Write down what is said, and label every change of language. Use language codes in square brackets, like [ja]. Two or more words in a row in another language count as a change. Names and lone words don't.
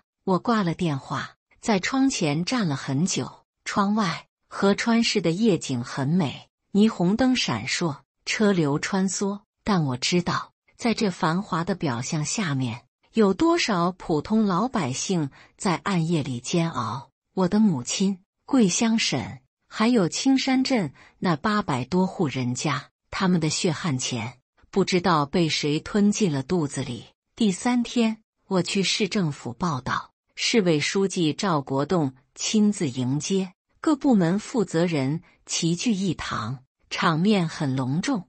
[zh] 我掛了電話，在窗前站了很久。窗外河川市的夜景很美，霓虹燈閃爍，車流穿梭。但我知道，在這繁華的表象下面，有多少普通老百姓在暗夜裡煎熬。我的母親、桂香嬸，還有青山鎮那800多戶人家，他們的血汗錢不知道被誰吞進了肚子裡。第3天，我去市政府報到。市委書記趙國棟親自迎接，各部門負責人齊聚一堂，場面很隆重。